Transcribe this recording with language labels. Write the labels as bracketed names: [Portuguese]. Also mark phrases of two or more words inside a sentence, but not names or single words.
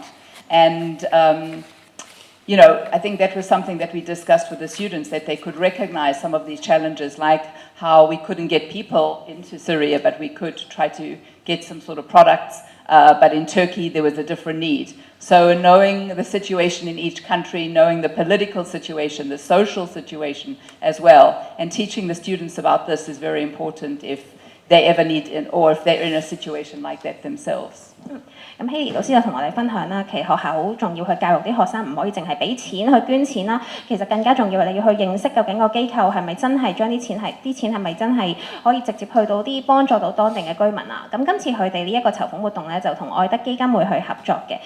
[English] And you know, I think that was something that we discussed with the students, that they could recognize some of these challenges, like how we couldn't get people into Syria, but we could try to get some sort of products, but in Turkey there was a different need. So knowing the situation in each country, knowing the political situation, the social situation as well, and teaching the students about this is very important if they ever need, or if they're in a situation like that themselves. [Cantonese] 咁希兒老師就同我哋分享啦，其實學校好重要去教育啲學生，唔可以淨係俾錢去捐錢啦。其實更加重要係你要去認識究竟個機構係咪真係將啲錢係咪真係可以直接去到啲幫助到當地嘅居民啊。咁今次佢哋呢一個籌款活動咧，就同愛德基金會去合作嘅。